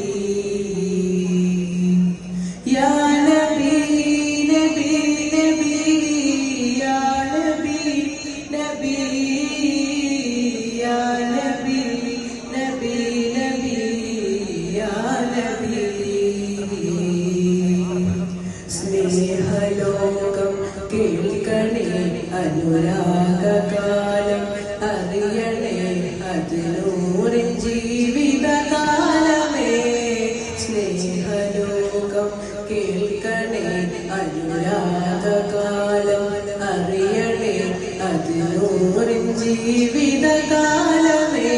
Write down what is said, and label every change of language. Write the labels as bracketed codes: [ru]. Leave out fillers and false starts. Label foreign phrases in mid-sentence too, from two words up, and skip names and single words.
[ar] Ya Nabi, Nabi, Nabi, Ya Nabi, Nabi, Ya Nabi, Nabi, Nabi, Ya Nabi. [ml] സ്നേഹലോകം കേൾക്കണേ അനുരാഗകാലം അറിയണേ അതിനൂറിൻ ജീവിതകാലമേ. സ്നേഹലോകം കേൾക്കണേ അനുരാഗകാലം അറിയണേ അതിനൂറിൻ ജീവിതകാലമേ.